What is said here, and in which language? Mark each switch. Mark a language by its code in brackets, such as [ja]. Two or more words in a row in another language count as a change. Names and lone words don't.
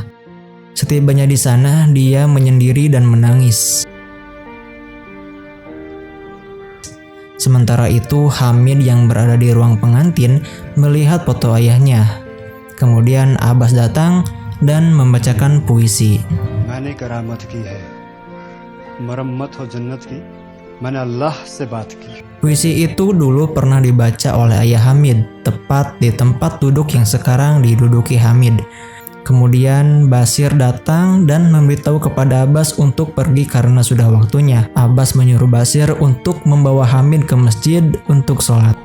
[id] Setibanya di sana, dia menyendiri dan menangis. Sementara itu, Hamid yang berada di ruang pengantin melihat foto ayahnya. Kemudian Abbas datang dan membacakan puisi. [hi] मैंने करामत की है मरम्मत हो जन्नत की मैंने अल्लाह से बात की. [id] Puisi itu dulu pernah dibaca oleh ayah Hamid, tepat di tempat duduk yang sekarang diduduki Hamid. Kemudian Basir datang dan memberitahu kepada Abbas untuk pergi karena sudah waktunya. Abbas menyuruh Basir untuk membawa Hamid ke masjid untuk sholat.